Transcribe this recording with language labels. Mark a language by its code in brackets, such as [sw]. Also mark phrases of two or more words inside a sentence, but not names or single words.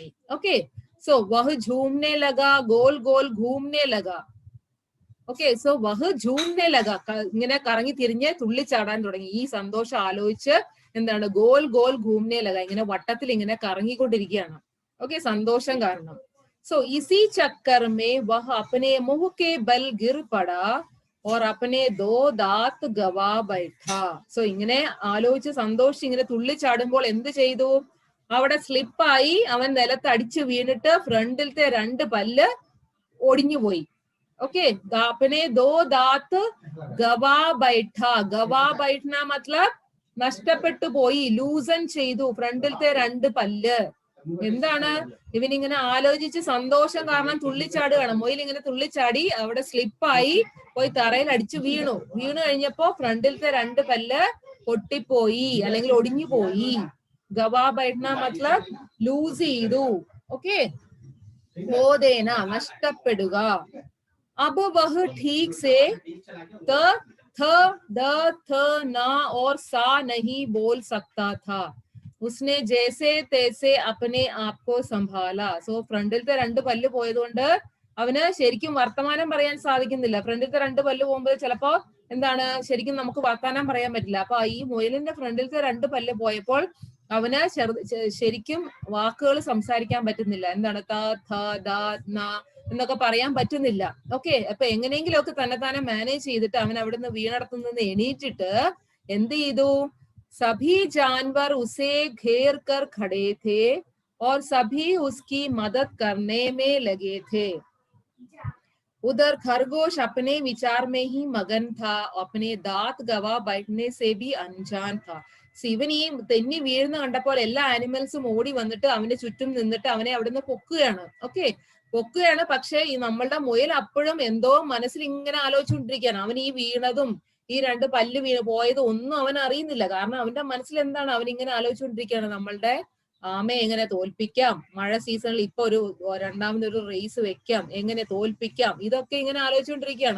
[hi] ओके, सो वह झूमने लगा गोल गोल घूमने लगा. [ml] ഓക്കെ, സോ [hi] वह झूमने लगा, [ml] ഇങ്ങനെ കറങ്ങി തിരിഞ്ഞ് തുള്ളിച്ചാടാൻ തുടങ്ങി. ഈ സന്തോഷം ആലോചിച്ച് എന്താണ്, [hi] गोल गोल घूमने लगा, [ml] ഇങ്ങനെ വട്ടത്തിൽ ഇങ്ങനെ കറങ്ങിക്കൊണ്ടിരിക്കുകയാണ്. ഓക്കെ, സന്തോഷം കാരണം. [hi] सो इसी चक्कर में वह अपने मुंह के बल गिर पड़ा और अपने 2 दांत गवा बैठा. [ml] സോ ഇങ്ങനെ ആലോചിച്ച് സന്തോഷിച്ച് ഇങ്ങനെ തുള്ളിച്ചാടുമ്പോൾ എന്ത് ചെയ്തു? അവിടെ സ്ലിപ്പായി അവൻ നിലത്ത് അടിച്ചു വീണിട്ട് ഫ്രണ്ടിലത്തെ 2 പല്ല് ഒടിഞ്ഞുപോയി. ഓക്കെ, [hi] अपने 2 दांत गवा बैठा. गवा बैठना मतलब [ml] നഷ്ടപ്പെട്ടു പോയി, ലൂസൺ ചെയ്തു ഫ്രണ്ടിലത്തെ 2 പല്ല്. എന്താണ് ഇവനിങ്ങനെ ആലോചിച്ച് സന്തോഷം കാരണം തുള്ളിച്ചാടുകയാണ്. മൊയിൽ ഇങ്ങനെ തുള്ളിച്ചാടി അവിടെ സ്ലിപ്പായി പോയി തറയിൽ അടിച്ചു വീണു. വീണു കഴിഞ്ഞപ്പോ ഫ്രണ്ടിലത്തെ 2 പല്ല് പൊട്ടിപ്പോയി അല്ലെങ്കിൽ ഒടിഞ്ഞു പോയി. [hi] गवा बैठना मतलब ലൂസ് ചെയ്തു. [ml] ഓക്കെ, ഹോദേന നഷ്ടപ്പെടുക. [hi] अब वह ठीक से त थ द थ न और सा नहीं बोल सकता था. उसने जैसे तैसे अपने आप को संभाला. [ml] സോ ഫ്രണ്ടിലത്തെ 2 പല്ല് പോയതുകൊണ്ട് അവന് ശരിക്കും വർത്തമാനം പറയാൻ സാധിക്കുന്നില്ല. ഫ്രണ്ടിലത്തെ 2 പല്ല് പോകുമ്പോൾ ചിലപ്പോ എന്താണ് ശരിക്കും നമുക്ക് വർത്തമാനം പറയാൻ പറ്റില്ല. അപ്പൊ ഈ മുയലിന്റെ ഫ്രണ്ടിലത്തെ 2 പല്ല് പോയപ്പോൾ അവന് ശരിക്കും വാക്കുകൾ സംസാരിക്കാൻ പറ്റുന്നില്ല. എന്താണ് ത ഥ ദ ന എന്നൊക്കെ പറയാൻ പറ്റുന്നില്ല. ഓക്കെ, അപ്പൊ എങ്ങനെയെങ്കിലും ഒക്കെ തന്നെ മാനേജ് ചെയ്തിട്ട് അവൻ അവിടുന്ന് വീണടത്തുനിന്ന് എണീറ്റിട്ട് എന്ത് ചെയ്തു? [hi] सभी जानवर उसे घेर कर खड़े थे और सभी उसकी मदद करने में लगे थे. उधर खरगोश अपने विचार में ही मगन था, अपने दांत गवा बैठने से भी अनजान था. [ml] ഇവൻ ഈ തെന്നി വീഴുന്ന കണ്ടപ്പോൾ എല്ലാ ആനിമൽസും ഓടി വന്നിട്ട് അവന്റെ ചുറ്റും നിന്നിട്ട് അവനെ അവിടുന്ന് പൊക്കുകയാണ്. ഓക്കെ, പൊക്കുകയാണ്. പക്ഷെ ഈ നമ്മളുടെ മുയൽ അപ്പോഴും എന്തോ മനസ്സിൽ ഇങ്ങനെ ആലോചിച്ചുകൊണ്ടിരിക്കുകയാണ്. അവൻ ഈ വീണതും ഈ 2 പല്ല് പോയതും ഒന്നും അവൻ അറിയുന്നില്ല. കാരണം അവന്റെ മനസ്സിൽ എന്താണ്, അവൻ ഇങ്ങനെ ആലോചിച്ചുകൊണ്ടിരിക്കുകയാണ് നമ്മളുടെ ആമയെ എങ്ങനെ തോൽപ്പിക്കാം, മഴ സീസണിൽ ഇപ്പൊ രണ്ടാമതൊരു റേസ് വെക്കാം, എങ്ങനെ തോൽപ്പിക്കാം, ഇതൊക്കെ ഇങ്ങനെ ആലോചിച്ചുകൊണ്ടിരിക്കുകയാണ്.